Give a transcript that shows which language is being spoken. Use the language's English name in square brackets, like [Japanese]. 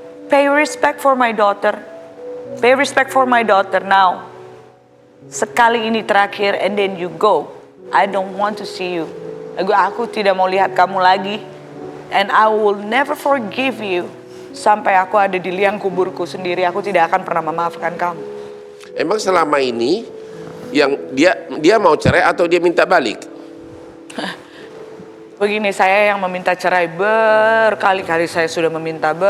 [English] Pay respect for my daughter. Pay respect for my daughter now. [Indonesian] Sekali ini terakhir, [English] and then you go. I don't want to see you. [Indonesian] Aku tidak mau lihat kamu lagi. [English] And I will never forgive you. [Indonesian] Sampai aku ada di liang kuburku sendiri, aku tidak akan pernah memaafkan kamu. Emang selama ini yang dia mau cerai atau dia minta balik? Begini, saya yang meminta cerai, berkali-kali saya sudah meminta